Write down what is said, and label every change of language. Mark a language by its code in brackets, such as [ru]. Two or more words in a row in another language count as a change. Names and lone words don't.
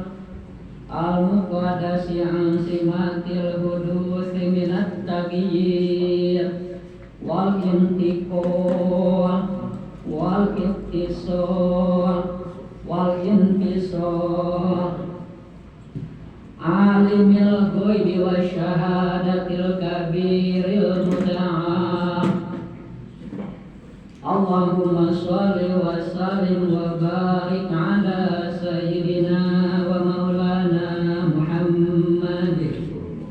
[ar] المقدس عن سمات الحدوث من التغيير والانتقال والاتصال والانفصال عالم الغيب والشهادة الكبير المتعال اللهم صل وسلم وبارك على سيدنا ومولانا محمد